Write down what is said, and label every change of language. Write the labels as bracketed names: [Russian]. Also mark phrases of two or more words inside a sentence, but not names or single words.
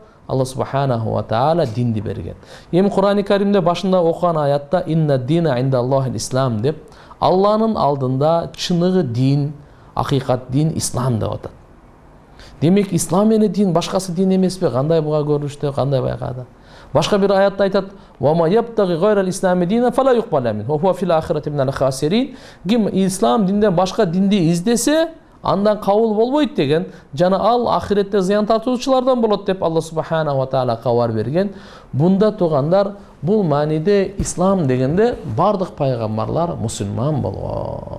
[Kyrgyz] Алла [Arabic] سبحانه وتعالى [Kyrgyz] динди берген. Эми Кур'ани Каримде башында окуган аятта [Arabic] "إن الدين عند الله الإسلام" [Kyrgyz] деп, Алланын алдында чыныгы дин, акыйкат дин ислам деп атат. Демек ислам менен дин башкасы дин эмеспи? Кандай буга көрүнүштө, кандай байкады? Башка бир аятта айтат: [Arabic] "ومن يبتغ غير الإسلام دينا فلن يقبل منه وهو في الآخرة من الخاسرين". [Kyrgyz] Ким ислам динден башка динди издесе, андан кабыл болбойт деген, жана ал ахиретте зыян тартуучулардан болот деп Алла [Arabic] سبحانه وتعالى [Kyrgyz] кабар берген. Бунда туугандар, бул мааниде ислам дегенде бардык пайгамбарлар мусулман болгон.